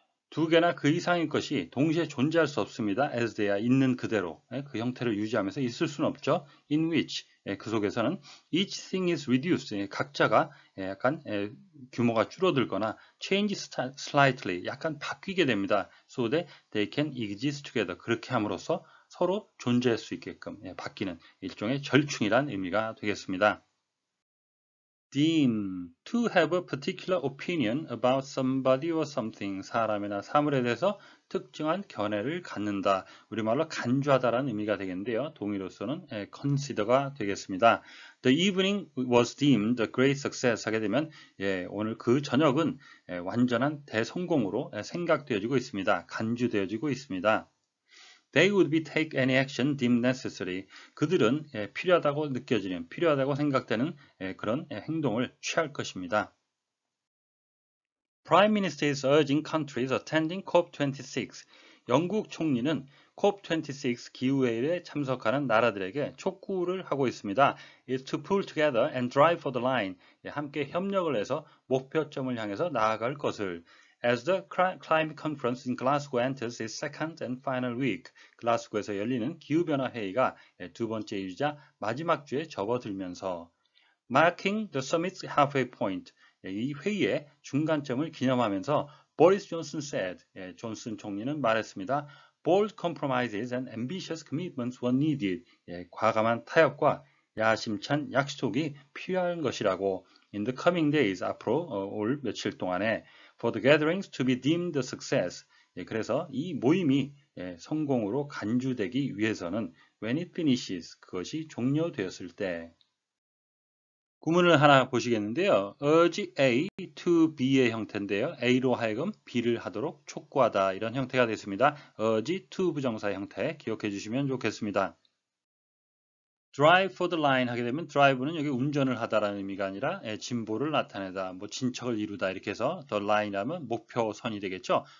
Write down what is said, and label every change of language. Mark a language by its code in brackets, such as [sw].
[ko] 두 개나 그 이상의 것이 동시에 존재할 수 없습니다. [en] as they are, [ko] 있는 그대로 그 형태를 유지하면서 있을 수는 없죠. [en] in which, [ko] 그 속에서는 [en] each thing is reduced, [ko] 각자가 약간 규모가 줄어들거나 [en] change slightly, [ko] 약간 바뀌게 됩니다. [en] so that they can exist together, [ko] 그렇게 함으로써 서로 존재할 수 있게끔 바뀌는 일종의 절충이란 의미가 되겠습니다. [en] deem, to have a particular opinion about somebody or something, [ko] 사람이나 사물에 대해서 특정한 견해를 갖는다. 우리말로 간주하다라는 의미가 되겠는데요. 동의로서는 consider가 되겠습니다. [en] The evening was deemed a great success [ko] 하게 되면 오늘 그 저녁은 완전한 대성공으로 생각되어지고 있습니다. 간주되어지고 있습니다. [en] They would be take any action deemed necessary. [ko] 그들은 필요하다고 느껴지는, 필요하다고 생각되는 그런 행동을 취할 것입니다. [en] Prime Minister is urging countries attending COP26. [ko] 영국 총리는 COP26 기후회의에 참석하는 나라들에게 촉구를 하고 있습니다. [en] is to pull together and drive for the line. [ko] 함께 협력을 해서 목표점을 향해서 나아갈 것을. [en] As the climate conference in Glasgow enters its second and final week, [ko] 글라스고에서 열리는 기후변화 회의가 두 번째 주자 마지막 주에 접어들면서 [en] marking the summit's halfway point, [ko] 이 회의의 중간점을 기념하면서 [en] 보리스 존슨 said, [ko] 존슨 총리는 말했습니다. [en] Bold compromises and ambitious commitments were needed. [ko] 과감한 타협과 야심찬 약속이 필요한 것이라고. [en] In the coming days, [ko] 앞으로 올 며칠 동안에 [en] for the gatherings to be deemed a success. [ko] 그래서 이 모임이 성공으로 간주되기 위해서는 [en] when it finishes, [ko] 그것이 종료되었을 때 구문을 하나 보시겠는데요. urge A to B의 형태인데요. A로 하여금 B를 하도록 촉구하다 이런 형태가 됐습니다. urge to 부정사의 형태 기억해 주시면 좋겠습니다. [en] drive for the line [ko] 하게 되면 drive는 여기 운전을 하다라는 의미가 아니라 진보를 나타내다, 뭐 진척을 이루다 이렇게 해서 the line 하면 목표선이 되겠죠.